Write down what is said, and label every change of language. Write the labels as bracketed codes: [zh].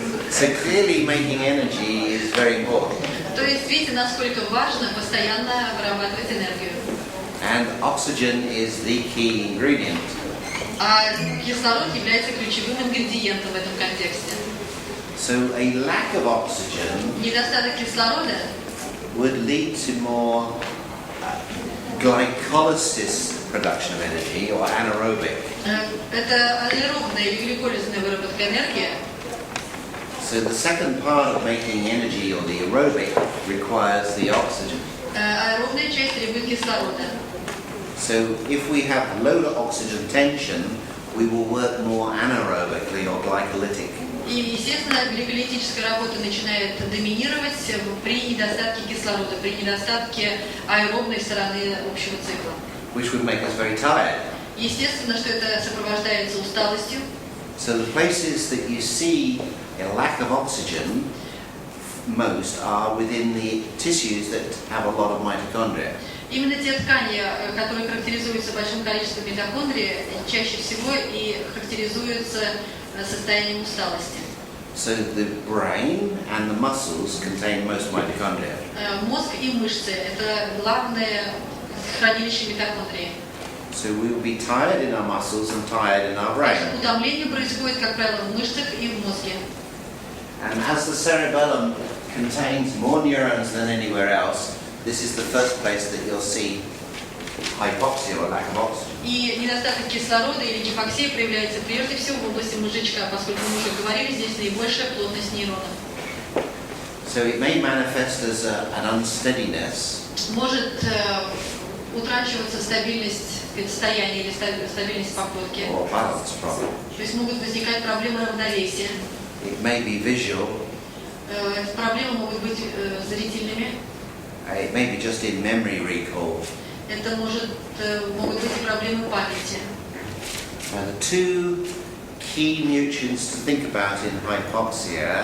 [en] So clearly making energy is very important. [ru] То есть видите, насколько важно постоянно вырабатывать энергию. [en] And oxygen is the key ingredient. [ru] А кислород является ключевым ингредиентом в этом контексте. [en] So a lack of oxygen [ru] Недостаток кислорода [en] would lead to more glycolysis production of energy or anaerobic. [ru] это аэробная или гликолизная выработка энергии. [en] So the second part of making energy or the aerobic requires the oxygen. [ru] Аэробная часть требует кислорода. [en] So if we have lower oxygen tension, we will work more anaerobically or glycolytic. [ru] И, естественно, гликолитическая работа начинает доминировать при недостатке кислорода, при недостатке аэробной стороны общего цикла. [en] Which would make us very tired. [ru] Естественно, что это сопровождается усталостью. [en] So the places that you see a lack of oxygen most are within the tissues that have a lot of mitochondria. [ru] Именно те ткани, которые характеризуются большим количеством митохондрий, чаще всего и характеризуются состоянием усталости. [en] So the brain and the muscles contain most mitochondria. [ru] Мозг и мышцы – это главное хранилище митохондрий. [en] So we will be tired in our muscles and tired in our brain. [ru] Утомление происходит, как правило, в мышцах и в мозге. [en] And as the cerebellum contains more neurons than anywhere else, this is the first place that you'll see hypoxia or lack of oxygen. [ru] И недостаток кислорода или гипоксия проявляется прежде всего в области мозжечка, поскольку мы уже говорили, здесь наибольшая плотность нейронов. [en] So it may manifest as an unsteadiness. [ru] Может утрачиваться стабильность состояния или стабильность походки. [en] Or balance problem. [ru] То есть могут возникать проблемы равновесия. [en] It may be visual. [ru] Проблемы могут быть зрительными. [en] It may be just in memory recall. [ru] Это могут быть и проблемы памяти. [en] The two key nutrients to think about in hypoxia